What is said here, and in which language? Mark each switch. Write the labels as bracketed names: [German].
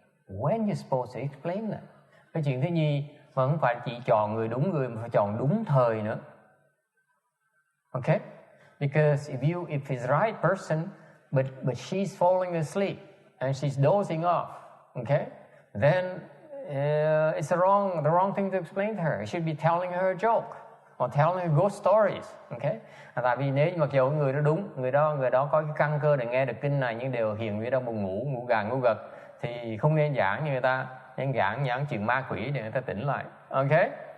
[English] When you're supposed to explain that. [Vietnamese] Cái chuyện thứ nhì mà không phải chỉ chọn người đúng người, mà phải chọn đúng thời nữa. [English] Okay? Because if it's the right person, but she's falling asleep and she's dozing off, okay? Then it's the wrong thing to explain to her. You should be telling her a joke or telling her ghost stories, okay? [Vietnamese] Tại vì nếu mặc dù người đó đúng, người đó có cái căn cơ để nghe được kinh này, nhưng đều hiện người đó buồn ngủ gà ngủ gật, thì không nên giảng như người ta, nên giảng chuyện ma quỷ để người ta tỉnh lại. Okay?